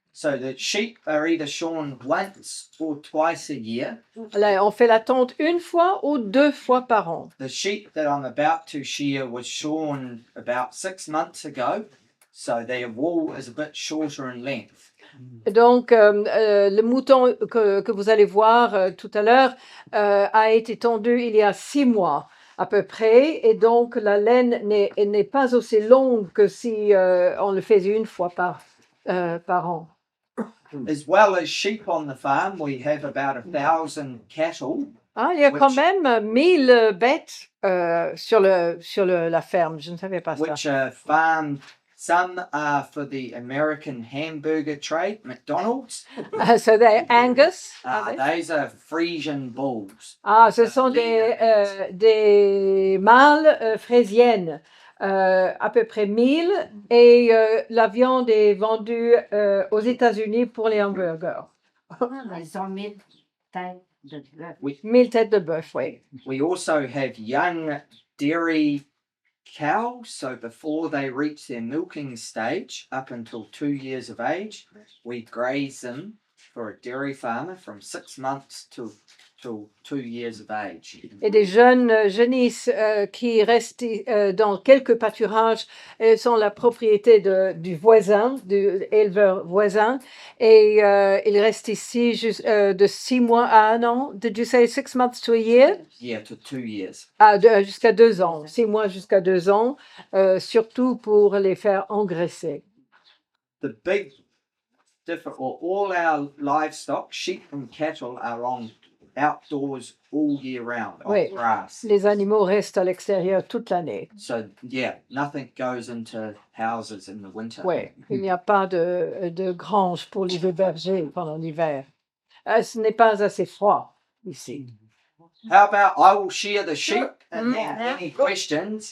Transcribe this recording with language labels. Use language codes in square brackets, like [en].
[en] So the sheep are either shorn once or twice a year. [fr] Là, on fait la tonte une fois ou 2 fois par an. [en] The sheep that I'm about to shear was shorn about 6 months ago, so their wool is a bit shorter in length. [fr] Donc, le mouton que vous allez voir tout à l'heure a été tondu il y a 6 mois à peu près, et donc la laine n'est pas aussi longue que si on le faisait une fois par an. [en] As well as sheep on the farm, we have about 1,000 cattle. [fr] Ah, il y a quand même 1000 bêtes sur la ferme. Je ne savais pas ça. [en] Which are farmed. Some are for the American hamburger trade, McDonald's. So they're Angus. Those are Frisian bulls. [fr] Ah, ce sont des mâles fraisiennes, à peu près 1000, et la viande est vendue aux États-Unis pour les hamburgers. Ils ont 1000 têtes de bœuf. 1000 têtes de bœuf, oui. [en] We also have young dairy cows, so before they reach their milking stage, up until 2 years of age, we graze them for a dairy farmer from 6 months till 2 years of age. [fr] Et des jeunes genisses qui restent dans quelques pâturages. Elles sont la propriété du voisin, du éleveur voisin, et ils restent ici de 6 mois à 1 an. [en] Did you say 6 months to a year? Yeah, to 2 years. [fr] Ah, jusqu'à 2 ans, 6 mois jusqu'à 2 ans, surtout pour les faire engraisser. [en] The big difference, all our livestock, sheep and cattle, are outdoors all year round on grass. [fr] Les animaux restent à l'extérieur toute l'année. [en] So yeah, nothing goes into houses in the winter. [fr] Oui, il n'y a pas de grange pour les bergers pendant l'hiver. Ce n'est pas assez froid ici. [en] How about I will share the sheep and then any questions?